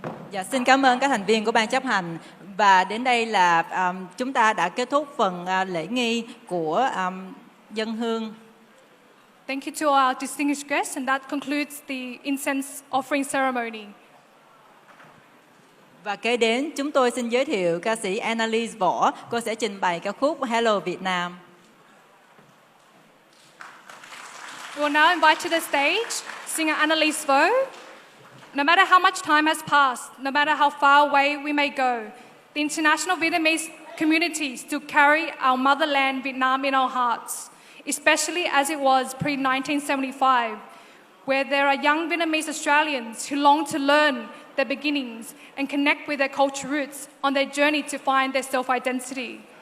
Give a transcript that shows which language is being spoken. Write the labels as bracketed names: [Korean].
[Vietnamese] Dạ, xin cảm ơn các thành viên của ban chấp hành. Và đến đây là chúng ta đã kết thúc phần lễ nghi của dân hương. [English] Thank you to our distinguished guests, and that concludes the incense offering ceremony. [Vietnamese] Và kế đến chúng tôi xin giới thiệu ca sĩ Annalise Võ. Cô sẽ trình bày ca khúc Hello Vietnam. [English] We will now invite to the stage singer Annalise Võ. No matter how much time has passed, no matter how far away we may go, the international Vietnamese community still carry our motherland Vietnam in our hearts, especially as it was pre-1975, where there are young Vietnamese Australians who long to learn their beginnings and connect with their cultural roots on their journey to find their self-identity.